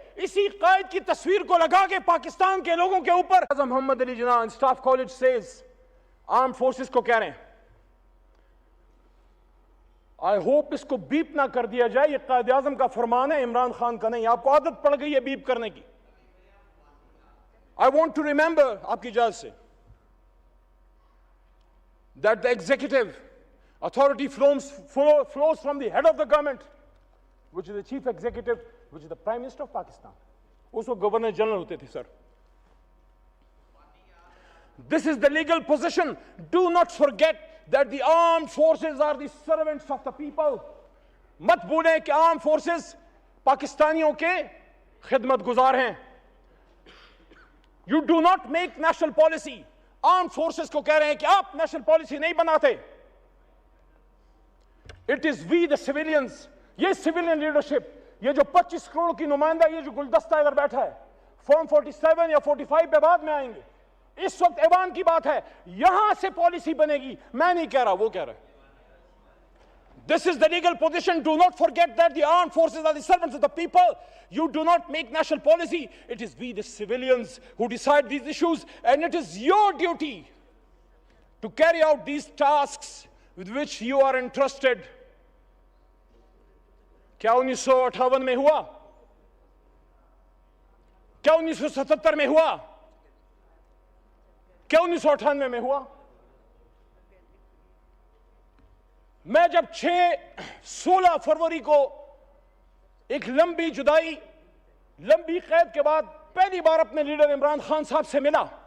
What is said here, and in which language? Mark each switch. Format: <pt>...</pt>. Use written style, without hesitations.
<ur>اسی قائد کی تصویر کو لگا کے پاکستان کے لوگوں کے اوپر محمد Ali Jinnah staff college Cs arm forces کو کہہ رہے ہیں. آئی ہوپ اس کو بیپ نہ کر دیا جائے، یہ قائد اعظم کا فرمان ہے، عمران خان کا نہیں. آپ کو عادت پڑ گئی ہے بیپ کرنے کی.</ur> <en>I want to remember</en> <ur>آپ کی اجازت سے</ur> <en>that the executive authority flows from the head of the government, which is the chief executive, which is the Prime Minister of Pakistan.</en> <ur>اس کو گورنر جنرل ہوتے تھے. سر</ur> <en>this is the legal position. Do not forget that the armed forces are the servants of the people.</en> <ur>مت بھولیں کہ armed forces پاکستانیوں کے خدمت گزار ہیں.</ur> <en>You do not make national policy.</en> <ur>armed forces کو کہہ رہے ہیں کہ آپ نیشنل پالیسی نہیں بناتے.</ur> <en>It is we the civilians.</en> <ur>یہ civilian leadership, یہ جو 25 کروڑ کی نمائندہ یہ جو گلدستہ ادھر بیٹھا ہے، فارم 47 یا 45 پہ بعد میں آئیں گے. اس وقت ایوان کی بات ہے، یہاں سے پالیسی بنے گی. میں نہیں کہہ رہا، وہ کہہ رہا ہے.</ur> <en>This is the legal position. Do not forget that the armed forces are the servants of the people. You do not make national policy. It is we the civilians who decide these issues, and it is your duty to carry out these tasks with which you are entrusted.</en> <ur>کیا 1958 میں ہوا؟ کیا 1977 میں ہوا؟ کیا 1998 میں ہوا؟ میں جب 16 فروری کو ایک لمبی جدائی، لمبی قید کے بعد پہلی بار اپنے لیڈر عمران خان صاحب سے ملا،</ur>